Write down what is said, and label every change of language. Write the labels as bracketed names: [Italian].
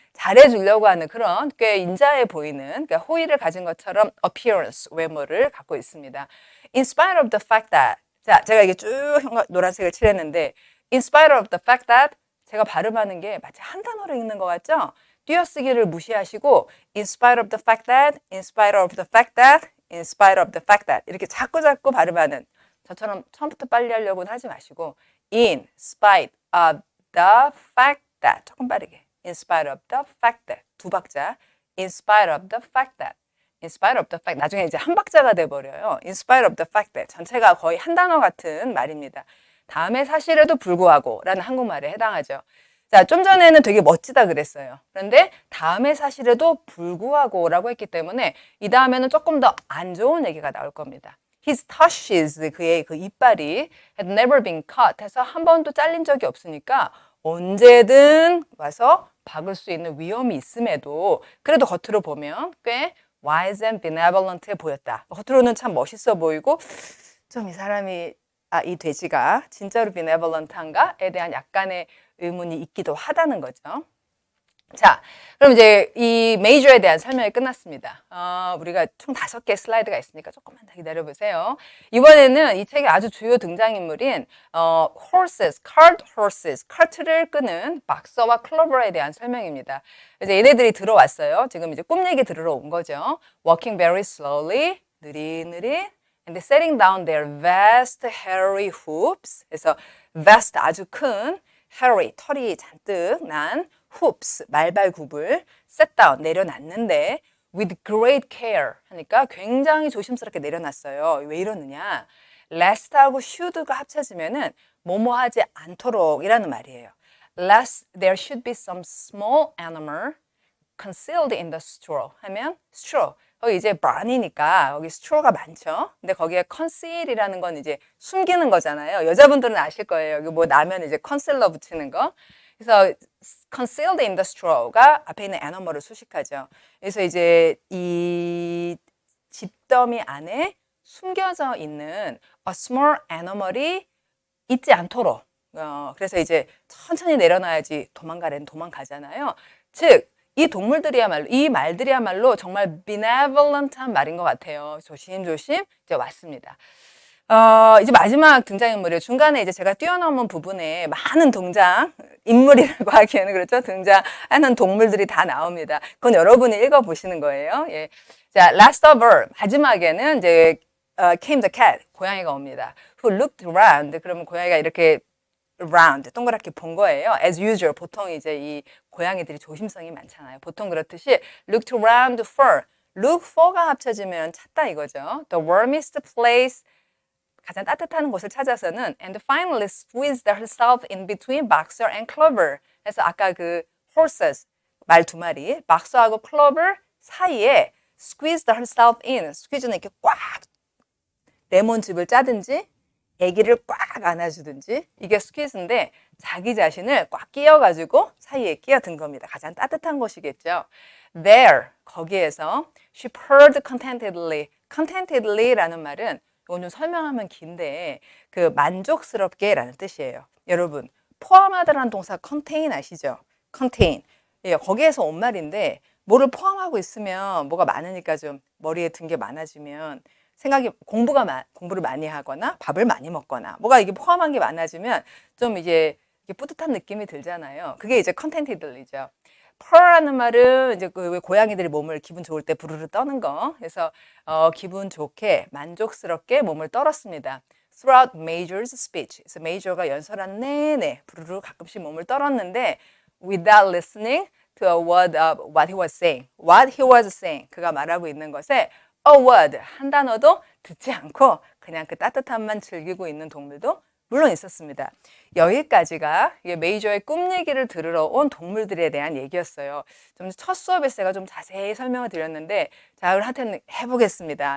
[Korean] 잘해주려고 하는 그런 꽤 인자해 보이는 그러니까 호의를 가진 것처럼 appearance 외모를 갖고 있습니다. [English] In spite of the fact that [Korean] 자 제가 이게 쭉 노란색을 칠했는데 in spite of the fact that 제가 발음하는 게 마치 한 단어로 읽는 것 같죠? 띄어쓰기를 무시하시고 [English] in spite of the fact that, in spite of the fact that, in spite of the fact that [Korean] 이렇게 자꾸 발음하는 저처럼 처음부터 빨리 하려고는 하지 마시고 in [English] spite of the fact that 조금 빠르게 in spite of the fact that 두 박자 in spite of the fact that in spite of the fact [Korean] 나중에 이제 한 박자가 돼버려요. [English] in spite of the fact that [Korean] 전체가 거의 한 단어 같은 말입니다. 다음의 사실에도 불구하고 라는 한국말에 해당하죠. 자, 좀 전에는 되게 멋지다 그랬어요. 그런데 다음의 사실에도 불구하고 라고 했기 때문에 이 다음에는 조금 더 안 좋은 얘기가 나올 겁니다. [English] His tushes, [Korean] 그의 그 이빨이 [English] had never been cut [Korean] 해서 한 번도 잘린 적이 없으니까 언제든 와서 박을 수 있는 위험이 있음에도 그래도 겉으로 보면 꽤 [English] wise and benevolent [Korean] 해 보였다. 겉으로는 참 멋있어 보이고 좀 이 사람이 이 돼지가 진짜로 benevolent한가에 대한 약간의 의문이 있기도 하다는 거죠. 자, 그럼 이제 이 메이저에 대한 설명이 끝났습니다. 우리가 총 5개 슬라이드가 있으니까 조금만 더 기다려보세요. 이번에는 이 책의 아주 주요 등장인물인 horses, cart horses, 카트를 끄는 박서와 클로버에 대한 설명입니다. 이제 얘네들이 들어왔어요. 지금 이제 꿈 얘기 들으러 온 거죠. [English] Walking very slowly, 느릿느릿, and setting down their vast hairy hooves. [Korean] 그래서 vast 아주 큰, hairy 털이 잔뜩 난 hoops 말발굽을 set down 내려놨는데 [English] with great care [Korean] 하니까 굉장히 조심스럽게 내려놨어요. 왜 이러느냐? lest하고 should가 합쳐지면은 뭐뭐 하지 않도록 이라는 말이에요. [English] lest there should be some small animal concealed in the straw 하면 straw [Korean] 거기 이제 [English] burn이니까 여기 straw가 많죠. [Korean] 근데 거기에 conceal이라는 건 이제 숨기는 거잖아요. 여자분들은 아실 거예요. 여기 뭐 나면 이제 컨실러 붙이는 거. 그래서 concealed in the straw가 앞에 있는 animal을 수식하죠. 그래서 이제 이 집더미 안에 숨겨져 있는 a small animal이 있지 않도록. 그래서 이제 천천히 내려놔야지 도망가래는 도망가잖아요. 즉 이 동물들이야말로 이 말들이야말로 정말 benevolent한 말인 것 같아요. 조심조심 이제 왔습니다. 이제 마지막 등장인물이에요. 중간에 이제 제가 뛰어넘은 부분에 많은 등장 인물이라고 하기에는 그렇죠. 등장하는 동물들이 다 나옵니다. 그건 여러분이 읽어보시는 거예요. 예. 자, [English] last of all [Korean] 마지막에는 이제 [English] came the cat [Korean] 고양이가 옵니다. [English] Who looked around [Korean] 그러면 고양이가 이렇게 round 동그랗게 본 거예요. [English] As usual [Korean] 보통 이제 이 고양이들이 조심성이 많잖아요. 보통 그렇듯이 [English] looked around for [Korean] look for가 합쳐지면 찾다 이거죠. [English] The warmest place [Korean] 가장 따뜻한 곳을 찾아서는 [English] and finally squeezed herself in between Boxer and Clover. [Korean] 그래서 아까 그 horses 말 두 마리 박서하고 클로버 사이에 [English] squeezed herself in [Korean] squeeze는 이렇게 꽉 레몬즙을 짜든지 아기를 꽉 안아주든지 이게 스퀴즈인데 자기 자신을 꽉 끼워가지고 사이에 끼어든 겁니다. 가장 따뜻한 곳이겠죠. [English] There, 거기에서 she purred contentedly. [Korean] contentedly라는 말은 이건 좀 설명하면 긴데 그 만족스럽게 라는 뜻이에요. 여러분 포함하다라는 동사 contain 아시죠? [English] contain. [Korean] 예, 거기에서 온 말인데 뭐를 포함하고 있으면 뭐가 많으니까 좀 머리에 든 게 많아지면 생각이 공부를 많이 하거나 밥을 많이 먹거나 뭐가 이게 포함한 게 많아지면 좀 이제 이게 뿌듯한 느낌이 들잖아요. 그게 이제 contented이죠. purr라는 말은 이제 그 왜 고양이들이 몸을 기분 좋을 때 부르르 떠는 거. 그래서 기분 좋게 만족스럽게 몸을 떨었습니다. [English] Throughout Major's speech. [Korean] 그래서 메이저가 연설한 내내 부르르 가끔씩 몸을 떨었는데 [English] without listening to a word of what he was saying. What he was saying. [Korean] 그가 말하고 있는 것에 a word 한 단어도 듣지 않고 그냥 그 따뜻함만 즐기고 있는 동물도 물론 있었습니다. 여기까지가 메이저의 꿈 얘기를 들으러 온 동물들에 대한 얘기였어요. 좀 첫 수업에서 제가 좀 자세히 설명을 드렸는데 자, 오늘 한테는 해보겠습니다.